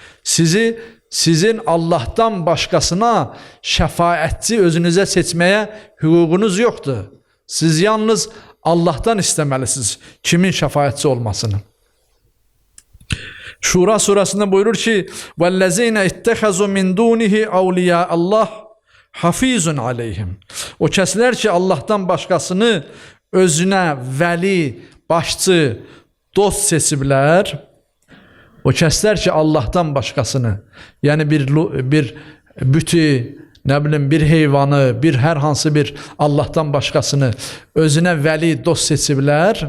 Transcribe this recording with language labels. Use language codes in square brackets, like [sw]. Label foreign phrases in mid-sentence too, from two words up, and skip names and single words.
[az] Sizin Allah'tan başqasına şəfayətçi özünüzə seçməyə hüququnuz yoxdur. Siz yalnız Allah'tan istəməlisiniz kimin şəfayətçi olmasını. Şura surəsində buyurur ki, [ar] وَالَّذِينَ اِتَّخَذُوا مِنْ دُونِهِ اَوْلِيَا اللّٰهِ حفيظ عليهم. [az] O kəslər ki, Allah'tan başqasını özünə vəli, başçı, dost seçiblər. O kəslər ki, Allah'tan başqasını, yəni bir bütü, nə bilim, bir heyvanı, bir hər hansı bir Allah'tan başqasını özünə vəli, dost seçiblər.